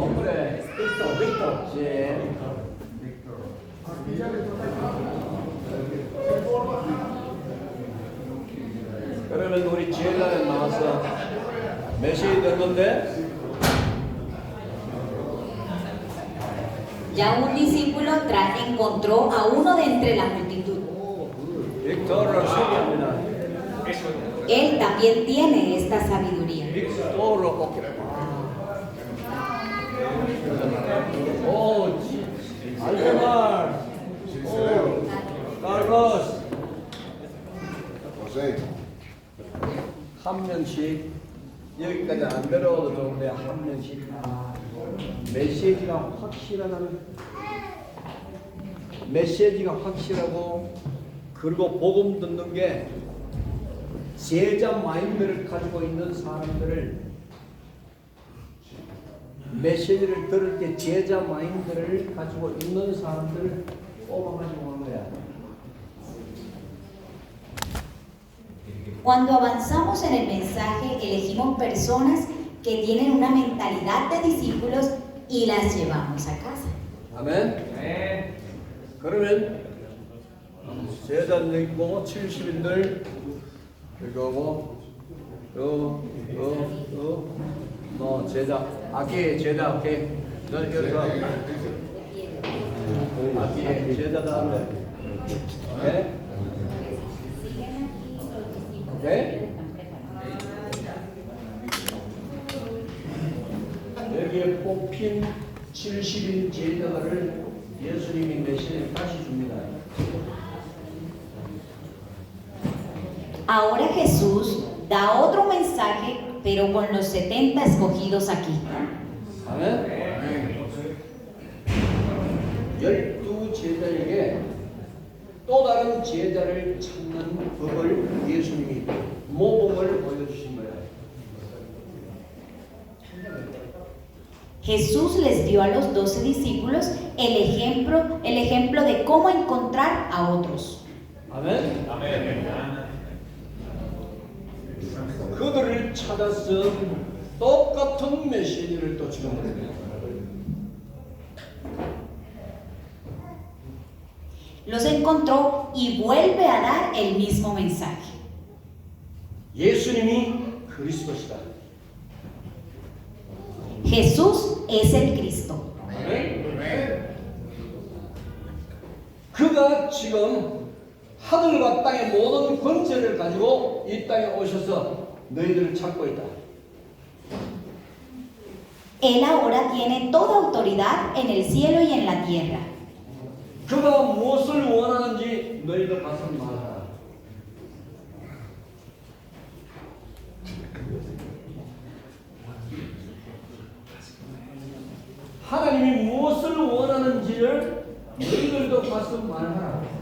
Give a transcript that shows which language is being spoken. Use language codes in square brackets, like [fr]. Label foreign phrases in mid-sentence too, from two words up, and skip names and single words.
[es] nombre, Víctor. Sí. [ko] 그러면 우리 제자를 나와서 메시지 됐는데 [es] Ya un discípulo encontró a uno de entre la multitud. [ko] 빅토를 소개합니다. [es] Él también tiene esta sabiduría. [ko] 빅토를 오케이. 오, 알테말, 오, 카르로스. 한 명씩 여기까지 안 들어도 좋은데 한 명씩 메시지가 확실하고 그리고 복음 듣는 게 제자 마인드를 가지고 있는 사람들을 메시지를 들을 때 제자 마인드를 가지고 있는 사람들을 뽑아가지고 하는 거야. [es] Cuando avanzamos en el mensaje, elegimos personas que tienen una mentalidad de discípulos y las llevamos a casa. [ko] 아멘. 그러면 제자들 있고 70인들 그리고 너 제자 아기 제자 오케이 너 여기서 아기 제자다 하면 [en] okay okay [ko] 여기에 뽑힌 70인 제자들을 예수님이 메시지를 다시 줍니다. [es] Ahora Jesús da otro mensaje, pero con los 70 escogidos aquí. [ko] 아멘. 12제자에게 또 다른 제자를 찾는 법을 예수님이 모범을 보여주신 거예요. [es] Jesús les dio a los 12 discípulos el ejemplo de cómo encontrar a otros. [ko] 아멘. 그들을 찾아서 똑같은 메시지를 또 주는 거예요. [es] Los encontró y vuelve a dar el mismo mensaje. [ko] 예수님이 그리스도시다. [es] Jesús es el Cristo. [ko] 아멘. 그가 지금 하늘과 땅의 모든 권세를 가지고 이 땅에 오셔서 너희들을 찾고 있다. [es] Él ahora tiene toda autoridad en el cielo y en la tierra. [ko] 그가 무엇을 원하는지 너희들 가서 말하라. 하나님이 무엇을 원하는지를 너희들도 가서 말하라.